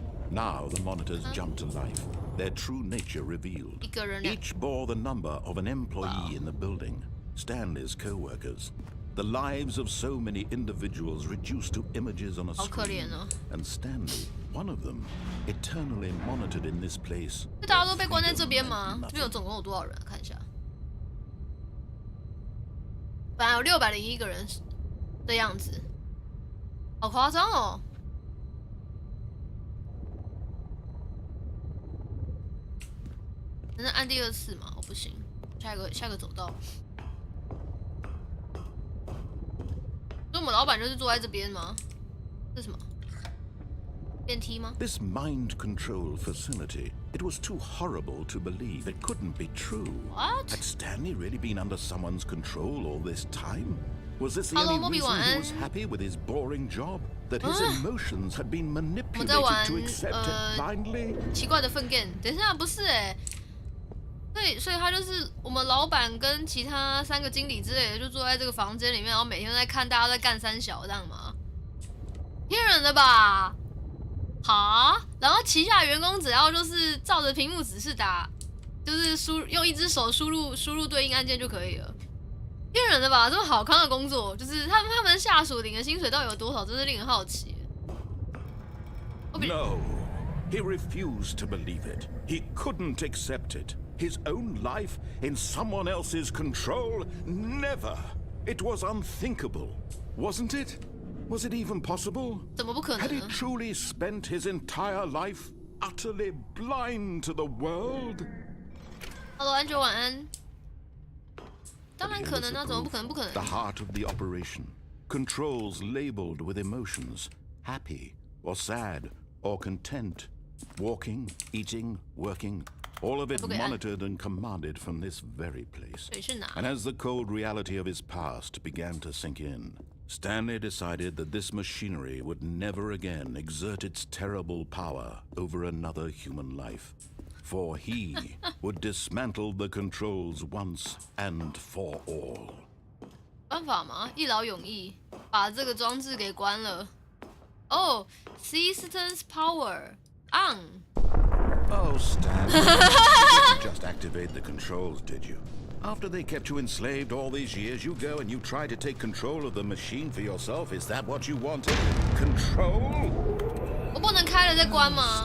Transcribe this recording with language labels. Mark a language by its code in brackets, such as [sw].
[en] Now the monitors jumped to life, their true nature revealed. Each bore the number of an employee in the building, Stanley's co-workers. The lives of so many individuals reduced to images on a screen, and Stanley, one of them, eternally monitored in this place. [zh] 大家都被关在这边吗？这边总共有多少人？看一下，本来有601个人的样子，好夸张哦！能按第2次吗？我不行，下一个走道。所以我们老板就是坐在这边吗？这是什么？电梯吗？ [en] This mind control facility, it was too horrible to believe. It couldn't be true. What? Had Stanley really been under someone's control all this time? Was this the Hello, only reason he was happy with his boring job? That his emotions had been manipulated to accept it blindly? [zh] 奇怪的粪 game， 等一下，不是所以他就是我们老板跟其他3个经理之类的，就坐在这个房间里面，然后每天在看大家在干三小这样吗？骗人的吧？好，然后旗下员工只要就是照着屏幕指示打，就是用一只手输入对应按键就可以了。骗人的吧？这么好康的工作，就是他们下属领的薪水到底有多少，真是令人好奇。 [en] No, he refused to believe it. He couldn't accept it. His own life in someone else's control? Never. It was unthinkable, wasn't it? Was it even possible? [zh] 怎么不可能 [en] Had he truly spent his entire life utterly blind to the world? [zh] Hello, 安九晚安。当然可能啊，怎么不可能？不可能。 [en] The heart of the operation, controls labeled with emotions, happy or sad or content, walking, eating, working, all of it monitored and commanded from this very place. And as the cold reality of his past began to sink in, Stanley decided that this machinery would never again exert its terrible power over another human life. For he would dismantle the controls once and for all. [zh] 办法吗？一劳永逸，把这个装置给关了。 [en] Oh, Systems Power on. Oh, Stanley, you didn't just activate the controls, did you? After they kept you enslaved all these years, you go and you try to take control of the machine for yourself. Is that what you wanted? Control? [zh] 我不能开了再关吗？